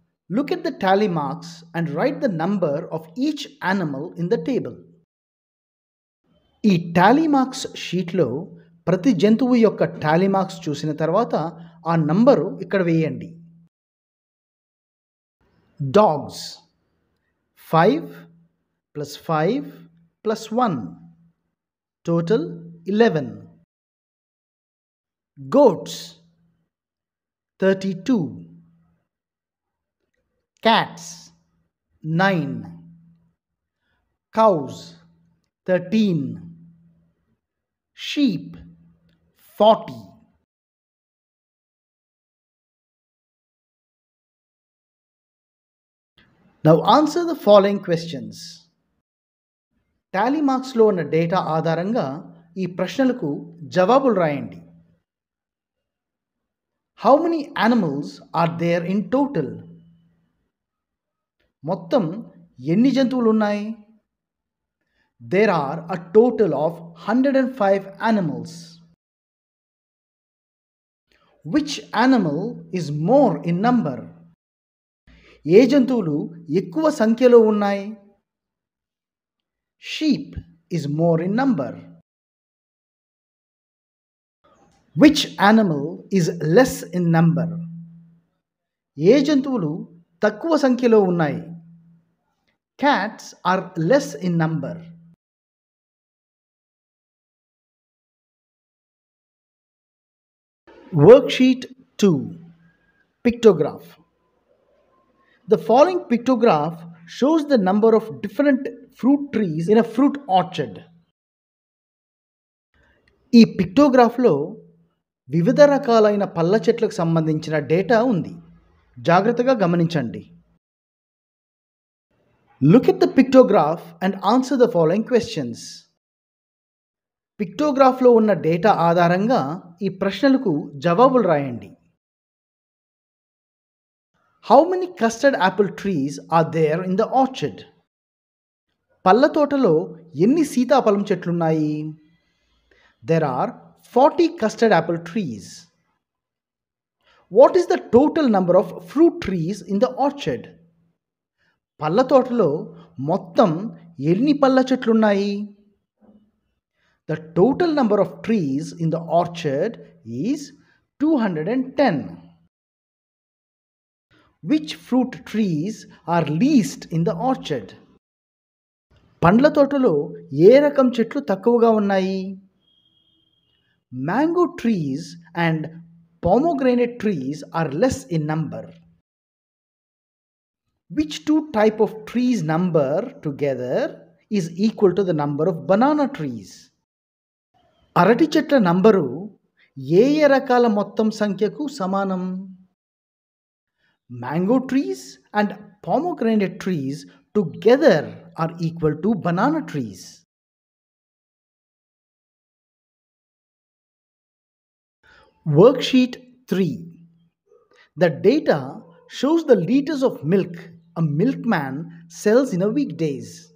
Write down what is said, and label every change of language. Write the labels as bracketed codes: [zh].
[en] Look at the tally marks and write the number of each animal in the table. [te] ఈ Tally marks షీట్లో ప్రతి జంతువు యొక్క Tally marks చూసిన తర్వాత ఆ నంబరు ఇక్కడ వేయండి. [en] Dogs 5 plus 5 plus 1 total 11. Goats 32. Cats 9. Cows 13. Sheep 40. Now answer the following questions. [te] Tally మార్క్స్లో ఉన్న డేటా ఆధారంగా ఈ ప్రశ్నలకు జవాబులు రాయండి. [en] How many animals are there in total? [te] మొత్తం ఎన్ని జంతువులు ఉన్నాయి? [en] There are a total of 105 animals. Which animal is more in number? [te] ఏ జంతువులు ఎక్కువ సంఖ్యలో ఉన్నాయి? [en] Sheep is more in number. Which animal is less in number? [te] ఏ జంతువులు తక్కువ సంఖ్యలో ఉన్నాయి? [en] Cats are less in number. Worksheet 2. Pictograph. The following pictograph shows the number of different fruit trees in a fruit orchard. [te] ఈ పిక్టోగ్రాఫ్లో వివిధ రకాలైన పళ్ళ చెట్లకు సంబంధించిన డేటా ఉంది. జాగ్రత్తగా గమనించండి. [en] Look at the pictograph and answer the following questions. [te] పిక్టోగ్రాఫ్లో ఉన్న డేటా ఆధారంగా ఈ ప్రశ్నలకు జవాబులు రాయండి. [en] How many custard apple trees are there in the orchard? [te] పళ్ళ తోటలో ఎన్ని సీతాఫలం చెట్లున్నాయి? [en] There are 40 custard apple trees. What is the total number of fruit trees in the orchard? [te] పళ్ళ తోటలో మొత్తం ఎన్ని పళ్ళ చెట్లున్నాయి? [en] The total number of trees in the orchard is 210. Which fruit trees are least in the orchard? [te] పండ్ల తోటలో ఏ రకం చెట్లు తక్కువగా ఉన్నాయి? [en] Mango trees and pomegranate trees are less in number. Which two type of trees number together is equal to the number of banana trees? [te] అరటి చెట్ల number ఏ రకాల మొత్తం సంఖ్యకు సమానం? [en] Mango trees and pomegranate trees together are equal to banana trees. Worksheet 3. The data shows the liters of milk a milkman sells in a weekdays.